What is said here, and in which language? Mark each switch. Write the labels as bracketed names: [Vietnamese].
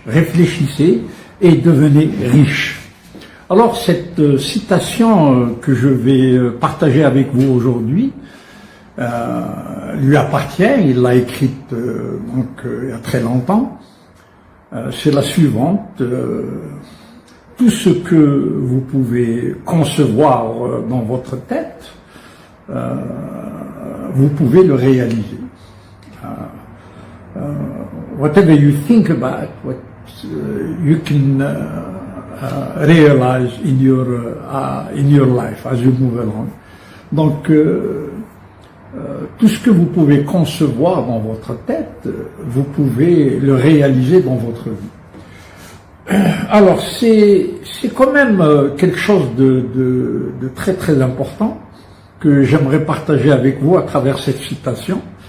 [French] Réfléchissez et devenez riche. Alors cette citation que je vais partager avec vous aujourd'hui lui appartient, il l'a écrite il y a très longtemps. C'est la suivante. Tout ce que vous pouvez concevoir dans votre tête, vous pouvez le réaliser. [English] Whatever you think about, what you can realize in your life as you move along. [French] Donc, tout ce que vous pouvez concevoir dans votre tête, vous pouvez le réaliser dans votre vie. Alors, c'est quand même quelque chose de très très important que j'aimerais partager avec vous à travers cette citation.